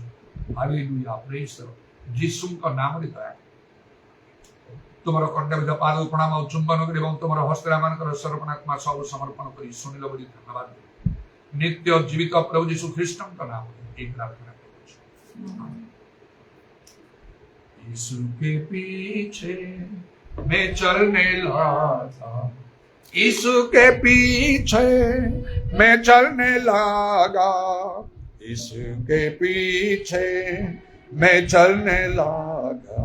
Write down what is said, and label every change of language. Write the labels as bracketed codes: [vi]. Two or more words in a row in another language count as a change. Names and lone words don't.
[or] ହାଲେଲୁୟା [en] praise the Lord. [or] ଯୀଶୁଙ୍କ ନାମରେ ଦୟା କର। ତୁମର କଣ୍ଠବିଧ ପାଦ ପ୍ରଣାମ ଆଉ ଚୁମ୍ବନ କରି ଏବଂ ତୁମର ହସ୍ତରେ ଆମମାନଙ୍କର ସର୍ପଣାତ୍ମା ସବୁ ସମର୍ପଣ କରି ଶୁଣିଲ ବୋଲି ଧନ୍ୟବାଦ ଦେବ। ନିତ୍ୟ ଜୀବିତ ପ୍ରଭୁ ଯୀଶୁ ଖ୍ରୀଷ୍ଟଙ୍କ ନାମରେ ଏହି ପ୍ରାର୍ଥନା କରୁଛୁ। [hi] यीशु के पीछे मैं चलने लगा। यीशु के पीछे मैं चलने लगा। यीशु के पीछे मैं चलने लगा।